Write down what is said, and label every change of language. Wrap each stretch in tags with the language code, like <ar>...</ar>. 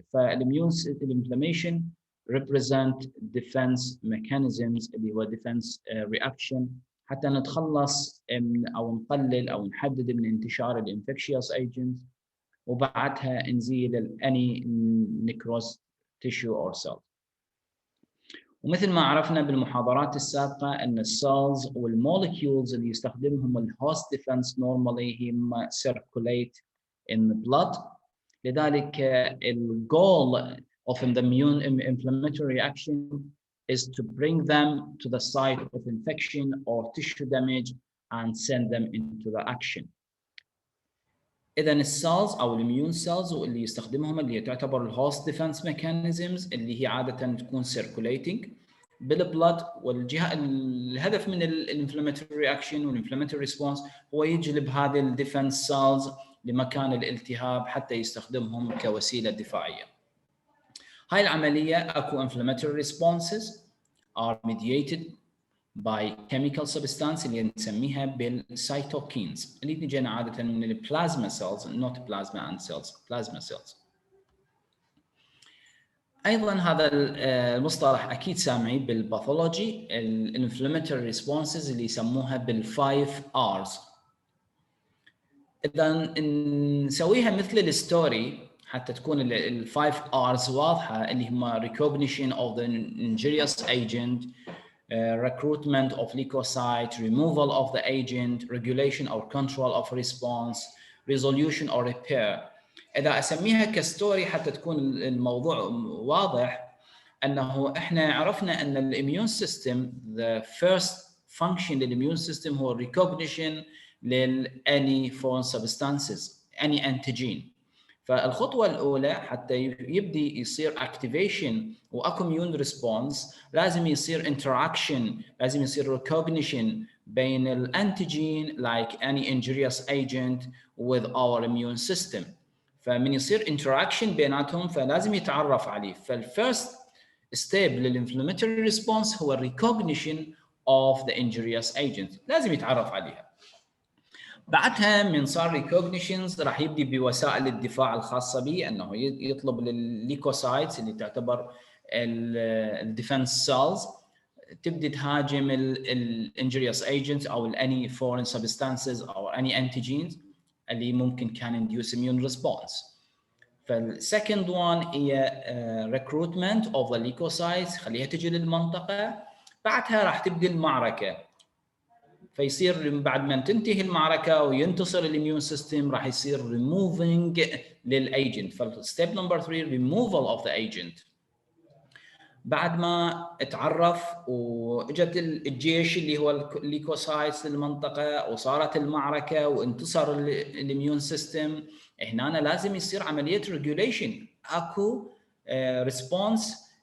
<ar>فالinflammation</ar> <en>represent defense mechanisms</en> <ar>اللي هو</ar> <en>defense reaction</en> <ar>حتى نتخلص أو نقلل أو نحدد من انتشار الانفكشيوس agents وبعدها نزيل</ar> <en>any necrosed tissue or cell.</en> <ar>ومثل ما عرفنا بالمحاضرات السابقة أن السيلز والمولكيولز اللي يستخدمهم الهوست ديفنس normally هم</ar> <en>circulate in the blood.</en> <ar>لذلك</ar> <en>الgoal of the immune inflammatory reaction is to bring them to the site of infection or tissue damage and send them into the action.</en> <ar>إذا السيلز أو الimmune cells واللي يستخدمهم اللي تعتبر الهوست ديفنس ميكانيزمز اللي هي عادة تكون circulating بالبلد. والجهة الهدف من الانفلاماتوري رياكشن والانفلاماتوري ريسبونس هو يجلب هذه الديفنس سيلز لمكان الالتهاب حتى يستخدمهم كوسيلة دفاعية. هاي العملية أكو</ar> <en>inflammatory responses are mediated by chemical substance</en> <ar>اللي نسميها بالسيتوكينز اللي تجينا عادة من البلازما</ar> <en>cells not plasma and cells plasma cells.</en> <ar>أيضا هذا المصطلح أكيد سامعي بالباثولوجي الانفلاماتوري ريسبونسز اللي يسموها بالفايف R's. إذا نسويها مثل الستوري حتى تكون الفايف R's واضحة اللي هما</ar> <en>recognition of the injurious agent, recruitment of leukocyte, removal of the agent, regulation or control of response, resolution or repair.</en> <ar>إذا أسميها كستوري حتى تكون الموضوع واضح أنه إحنا عرفنا أن الإميون سيستم</ar> <en>the first function</en> <ar>للإميون سيستم هو recognition لل</ar> <en>any foreign substances any antigen.</en> <ar>فالخطوة الأولى حتى يبدي يصير activation وأكو immune response لازم يصير interaction لازم يصير recognition بين الانتيجين</ar> <en>like any injurious agent with our immune system.</en> <ar>فمن يصير interaction بيناتهم فلازم يتعرف عليه. فالفيرست ستيب للinflammatory response هو</ar> <en>recognition of the injurious agent</en> <ar>لازم يتعرف عليها. بعدها من صار recognitions راح يبدي بوسائل الدفاع الخاصة به أنه يطلب للليكوسايتس اللي تعتبر الديفنس سيلز تبدي تهاجم الانجريوس agents أو</ar> <en>any foreign substances</en> <ar>أو</ar> <en>any antigens</en> <ar>اللي ممكن كان</ar> <en>induce immune response.</en> <ar>فالسكند one هي</ar> <en>recruitment of the leukocytes</en> <ar>خليها تجي للمنطقة. بعدها راح تبدي المعركة فيصير بعد ما تنتهي المعركة وينتصر الاميون سيستم راح يصير removing للايجنت. فالستيب نمبر 3</ar> <en>removal of the agent.</en> <ar>بعد ما اتعرف واجت الجيش اللي هو الليكوسايتس للمنطقة وصارت المعركة وانتصر الاميون سيستم هنا لازم يصير عملية regulation. اكو response</ar>